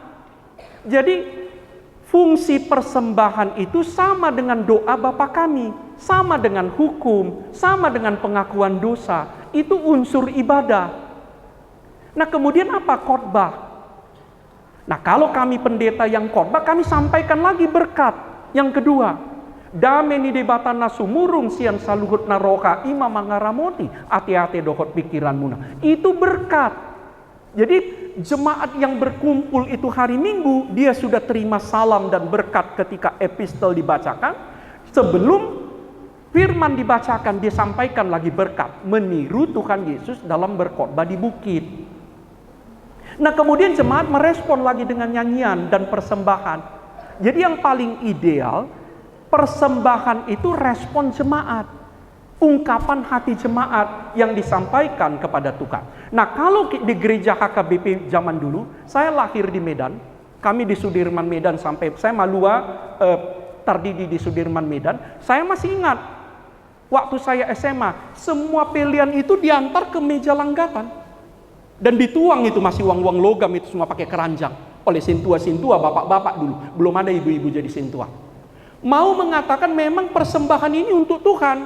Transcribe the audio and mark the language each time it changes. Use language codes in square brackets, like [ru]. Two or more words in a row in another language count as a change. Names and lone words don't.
[id] Jadi fungsi persembahan itu sama dengan doa Bapa kami, sama dengan hukum, sama dengan pengakuan dosa. Itu unsur ibadah. Nah, kemudian apa khotbah? Nah, kalau kami pendeta yang khotbah, kami sampaikan lagi berkat. Yang kedua, [bbc] dameni debatana sumurung sian saluhut naroka ima mangaramoti ati-ati dohot pikiranmu. [id] Itu berkat. Jadi jemaat yang berkumpul itu hari Minggu, dia sudah terima salam dan berkat ketika epistel dibacakan. Sebelum firman dibacakan, dia sampaikan lagi berkat, meniru Tuhan Yesus dalam berkhotbah di bukit. Nah, kemudian jemaat merespon lagi dengan nyanyian dan persembahan. Jadi yang paling ideal, persembahan itu respon jemaat, ungkapan hati jemaat yang disampaikan kepada Tuhan. Nah, kalau di gereja HKBP zaman dulu, saya lahir di Medan, kami di Sudirman Medan sampai saya Malua terdidi di Sudirman Medan. Saya masih ingat waktu saya SMA, semua pilihan itu diantar ke meja langgatan dan dituang, itu masih uang-uang logam, itu semua pakai keranjang oleh sintua-sintua bapak-bapak dulu, belum ada ibu-ibu jadi sintua. Mau mengatakan memang persembahan ini untuk Tuhan.